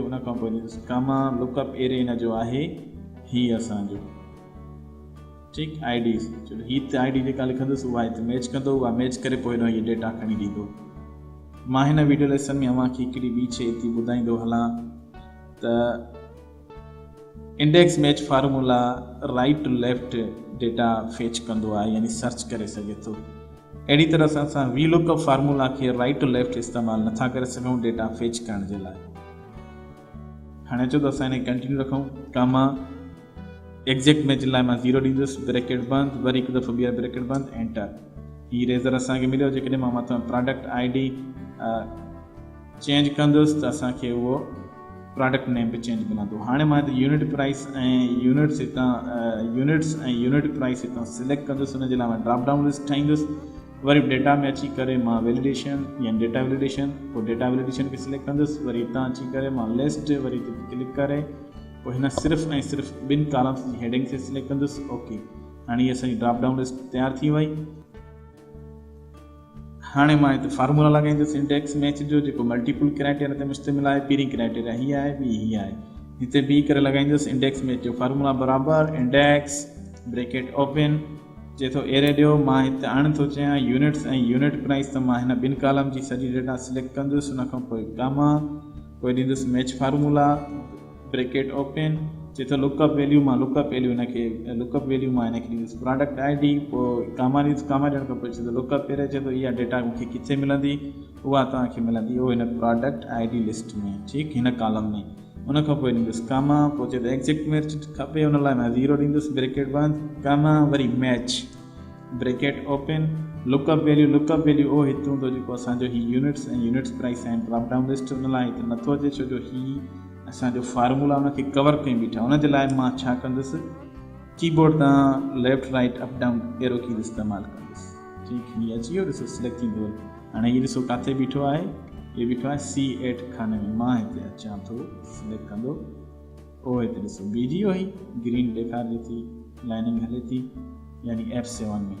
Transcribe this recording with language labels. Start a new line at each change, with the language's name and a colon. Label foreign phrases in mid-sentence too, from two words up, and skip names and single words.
Sindhi: उनखां पोइ ॾींदुसि कामा,
English: lookup array
Sindhi: हिन जो आहे हीअ असांजो, ठीकु ID, छो जो हीअ त ID जेका लिखंदुसि उहा हिते मैच कंदो, उहा मैच करे पोइ हिन हीअ डेटा खणी ॾींदो। मां हिन
English: video lesson
Sindhi: में अव्हांखे हिकिड़ी ॿी शइ थी ॿुधाईंदो हलां त
English: index match formula right to left data fetch
Sindhi: कंदो आहे, यानी सर्च करे सघे थो। अहिड़ी तरह सां असां वी
English: lookup formula
Sindhi: खे
English: right to left
Sindhi: इस्तेमालु नथा करे सघूं
English: data fetch
Sindhi: करण जे लाइ। हाणे अचो त असां हिन कंटिन्यू रखूं।
English: comma exact match
Sindhi: लाइ मां 0 ॾींदुसि, ब्रैकेट बंदि, वरी हिकु दफ़ो ॿीहर ब्रैकेट बंदि, एंटर। हीअ इरेज़र असांखे मिलियो। जेकॾहिं मां मथां
English: product ID change
Sindhi: कंदुसि त असांखे उहो
English: product name
Sindhi: बि चेंज मिलंदो। हाणे मां हिते
English: unit price
Sindhi: ऐं यूनिट्स ऐं
English: unit price
Sindhi: हितां सिलेक्ट कंदुसि। हुनजे लाइ मां
English: drop down list
Sindhi: ठाहींदुसि। वरी डेटा में अची करे मां वैलिडेशन या
English: data validation,
Sindhi: पोइ
English: data validation
Sindhi: खे सिलेक्ट कंदुसि, वरी हितां अची करे मां लिस्ट वरी क्लिक करे पोइ हिन सिर्फ़ु ऐं सिर्फ़ु 2 कॉलम्स जी हेडिंग खे सिलेक्ट कंदुसि। ओके, हाणे हीअ असांजी
English: drop down list
Sindhi: तयारु थी वई। हाणे मां हिते फार्मूला लॻाईंदुसि
English: index match
Sindhi: जो, जेको
English: multiple criteria
Sindhi: ते मुश्तमिल आहे। पहिरीं क्राइटेरिया हीअ आहे, ॿी हीअ आहे। हिते बी करे लॻाईंदुसि
English: index match
Sindhi: जो फार्मूला बराबरि
English: index bracket open
Sindhi: चए थो एरे ॾियो। मां हिते हाणे थो चाहियां यूनिट्स ऐं
English: unit price,
Sindhi: त मां हिन 2 कॉलम जी सॼी
English: data select
Sindhi: कंदुसि। हुन खां पोइ कामा, पोइ ॾींदुसि
English: match formula bracket open
Sindhi: चए थो
English: lookup value,
Sindhi: मां
English: lookup value
Sindhi: हिनखे
English: lookup value
Sindhi: मां हिनखे ॾींदुसि
English: product ID,
Sindhi: पोइ कामा ॾींदुसि। कामा ॾियण खां पोइ चए थो
English: lookup array,
Sindhi: चए थो इहा डेटा मूंखे किथे मिलंदी, उहा तव्हांखे मिलंदी उहो हिन
English: product ID list
Sindhi: में, ठीकु, हिन कॉलम में। उन खां पोइ ॾींदुसि कामा, पोइ चए थो
English: exact match
Sindhi: खपे, हुन लाइ मां 0 ॾींदुसि ब्रैकेट बंदि कामा, वरी
English: match bracket open lookup value
Sindhi: उहो हिते हूंदो जेको असांजो ही यूनिट्स ऐं
English: units price
Sindhi: आहिनि
English: drop down list.
Sindhi: हुन लाइ हिते नथो अचे छो जो ही असांजो फार्मूला हुनखे कवर कयूं बीठा। हुनजे लाइ मां छा कंदुसि, कीबोर्ड तां
English: left right up down arrow key
Sindhi: इस्तेमालु कंदुसि, ठीकु। हीअ अची वियो, ॾिसो सिलेक्ट थींदो। हाणे हीअ ॾिसो किथे बीठो आहे, इहो बीठो आहे C8 खाने में। मां हिते अचां थो, सिलेक्ट कंदो, उहो हिते ॾिसो बीजी वई, ग्रीन ॾेखारे थी, लाइनिंग हले थी, यानी F7 में।